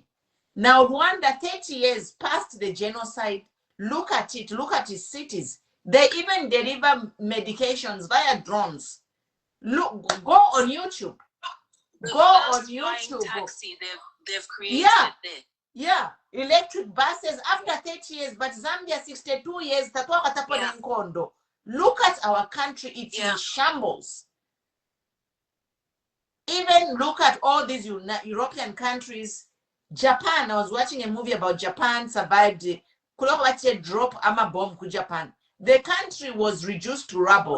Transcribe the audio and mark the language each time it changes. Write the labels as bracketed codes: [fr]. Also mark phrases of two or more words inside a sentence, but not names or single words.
[en] Now Rwanda, 30 years past the genocide, look at it, look at its cities. They even deliver medications via drones. Look, go on YouTube. Go on YouTube. Taxi they've created there. Yeah, electric buses after 30 years, but Zambia 62 years, [bem] tatwa katapona nkondo. [en] Look at our country, it's in shambles. Even look at all these European countries. Japan, I was watching a movie about Japan survived drop ama bomb to Japan. The country was reduced to rubble.